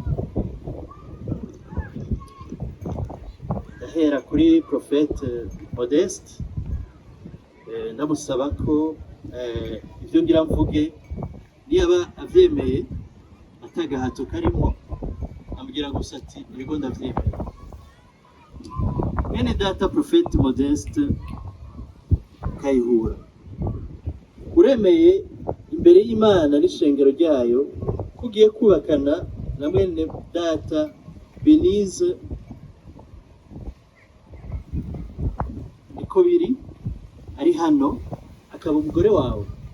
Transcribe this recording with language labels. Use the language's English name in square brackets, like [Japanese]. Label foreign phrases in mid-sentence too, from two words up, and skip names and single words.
[Rundi] Ndahera kuri Prophète Modeste, ndamusaba ko ibyo ngira mvuge niyaba avyemeye atagahato karimo, ambwira gusa ati yego ndavyemeye. Mwene data Prophète Modeste Kayihura, uremeye imbere y'Imana n'ishengero ryayo ko ugiye kubakana na mwene data Benize niko biri ari hano akaba umugore wawe?